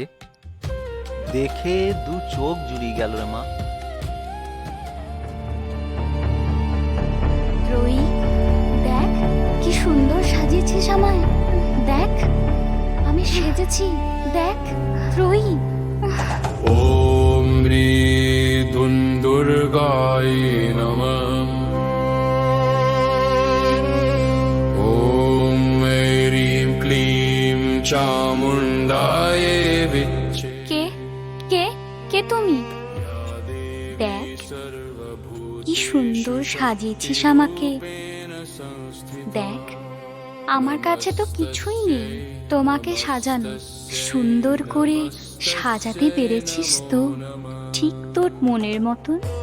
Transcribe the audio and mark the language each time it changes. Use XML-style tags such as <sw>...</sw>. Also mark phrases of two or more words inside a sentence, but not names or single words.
<bn>দেখে দু চোখ জুড়িয়ে গেল রে মা। ত্রয়ী, দেখ কি সুন্দর সাজিয়েছিস আমায়। দেখ, আমি সেজেছি। দেখ ত্রয়ী।</bn> <sa>ॐ ह्रीं दुर्गाय नमः। ॐ ह्रीं क्लीं चामुण्डाय विच्चे।</sa> <bn>কে কে কে তুমি? দেখ কি সুন্দর সাজিয়েছিস আমাকে। দেখ, আমার কাছে তো কিছুই নেই তোমাকে সাজানো। সুন্দর করে সাজাতে পেরেছিস তো, ঠিক তোর মনের মতন।</bn>